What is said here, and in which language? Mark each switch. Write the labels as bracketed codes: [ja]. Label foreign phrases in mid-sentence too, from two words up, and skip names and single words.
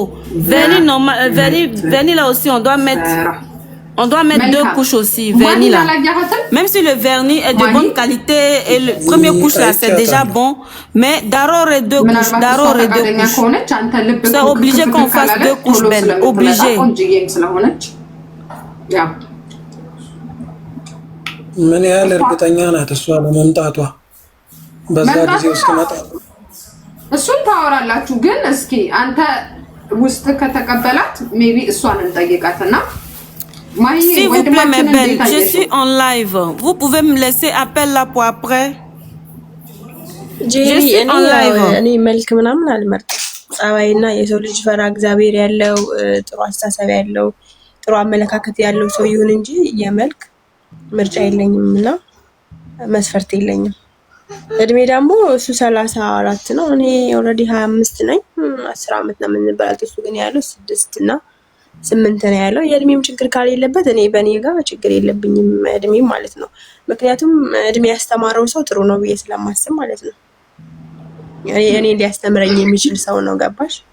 [fr] Vernis normal, vernis là aussi on doit mettre deux couches aussi, vernis là. Même si le vernis est de bonne qualité et le premier couche là c'est déjà bon, mais d'abord deux couches, c'est obligé qu'on fasse deux couches belles, obligé. [am] ምን ያህል እርግጠኛ ናት እሷ ለመምጣቷ በዛ ጊዜ ውስጥ መጣ እሱን ታወራላችሁ ግን እስኪ አንተ ውስጥ ከተቀበላት ሜቢ እሷን እንጠይቃትና [fr] S'il vous plaît mes belles, je suis en live, vous pouvez me laisser appel là pour après. Je suis en live. [am] እኔ መልክ ምናምን አልመርጥም ጸባይና የሰው ልጅ ፈራ እግዚአብሔር ያለው ጥሩ አስተሳሰብ ያለው ጥሩ አመለካከት ያለው ሰው ይሁን እንጂ የመልክ ምርጫ የለኝምና መስፈርት የለኝም። እድሜ ደግሞ እሱ 34 ነው። እኔ ኦልሬዲ 25 ነኝ። 10 ዓመት ነው የምንበላት። እሱ ግን ያለው 6 እና 8 ነው ያለው። የእድሜም ችግር ካሌለበት እኔ በእኔ ጋር ችግር የለብኝም እድሜ ማለት ነው። ምክንያቱም እድሜ ያስተማረው ሰው ጥሩ ነው ብዬ ስለማስብ ማለት ነው። እኔ ሊያስተምረኝ የሚችል ሰው ነው። ገባሽ?